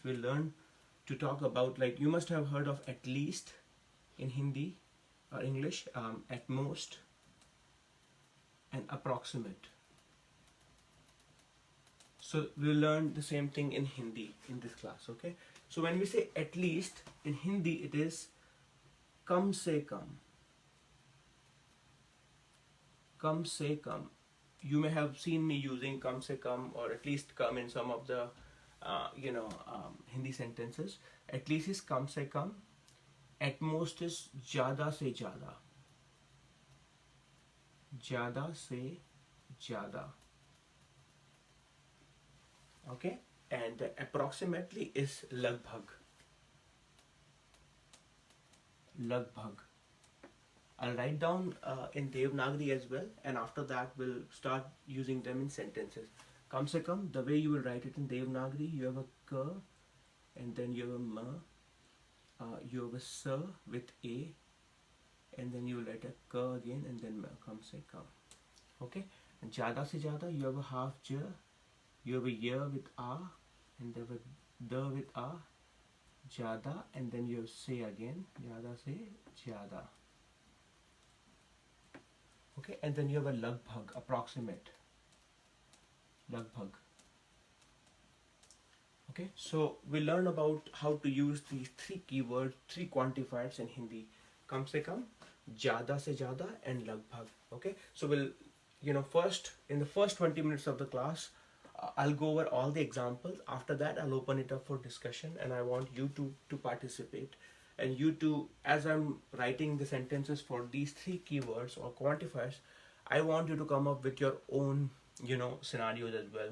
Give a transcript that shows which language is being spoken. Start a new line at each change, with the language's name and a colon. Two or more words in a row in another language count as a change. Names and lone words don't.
English: We'll learn to talk about, you must have heard of at least in Hindi or English, at most and approximate. So we'll learn the same thing in Hindi in this class. Okay, so when we say at least in Hindi, it is
Hindi: kam se kam. Kam se kam.
English: You may have seen me using
Hindi: kam se kam
English: or at least kam in some of the Hindi sentences. At least is
Hindi: kam se kam.
English: At most is
Hindi: jada se jada. Jada se jada.
English: Okay, and approximately is lagbhag. Lagbhag. I'll write down in Devanagari as well, and after that we'll start using them in sentences.
Hindi: Kam se kam,
English: the way you will write it in Devanagari, you have a k, and then you have a ma, you have a sa with a, and then you will write a k again, and then ma.
Hindi: Kam se kam.
English: Okay, and
Hindi: jada se jada,
English: you have a half j, you have a ya with a, and then with the with a, jada, and then you have se again,
Hindi: jada se jada.
English: Okay, and then you have a lagbhag, approximate. Lagbhag. Okay, so we learn about how to use these three keywords, three quantifiers in Hindi:
Hindi: kam se kam, jada se jada,
English: and lagbhag. Okay, so we'll first in the first 20 minutes of the class, I'll go over all the examples. After that, I'll open it up for discussion, and I want you to participate. And you to, as I'm writing the sentences for these three keywords or quantifiers, I want you to come up with your own, scenarios as well.